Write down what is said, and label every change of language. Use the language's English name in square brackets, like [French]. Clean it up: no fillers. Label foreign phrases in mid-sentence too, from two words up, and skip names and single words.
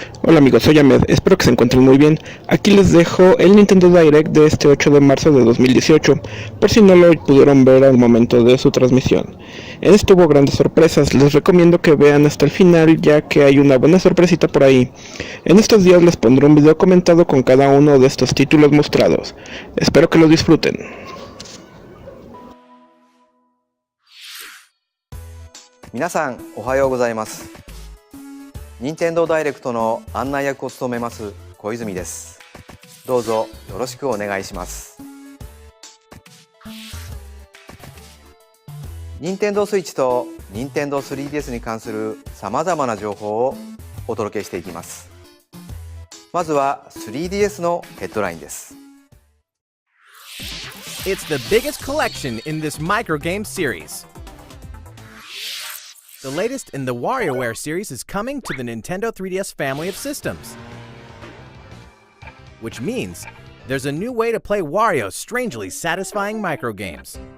[Spanish] Hola amigos, soy Ahmed, espero que se encuentren muy bien. Aquí les dejo el Nintendo Direct de este 8 de marzo de 2018, por si no lo pudieron ver al momento de su transmisión. En este hubo grandes sorpresas, les recomiendo que vean hasta el final ya que hay una buena sorpresita por ahí. En estos días les pondré un video comentado con cada uno de estos títulos mostrados. Espero que lo disfruten. [Japanese] 皆さんおはようございます。任天堂ダイレクトの案内役を務めます小泉です。どうぞよろしくお願いします。任天堂スイッチと任天堂 3DS に関するさまざまな情報をお届けしていきます。まずは 3DS のヘッドラインです。 [English] It's the biggest collection in this microgame series. The latest in the WarioWare series is coming to the Nintendo 3DS family of systems. Which means there's a new way to play Wario's strangely satisfying microgames.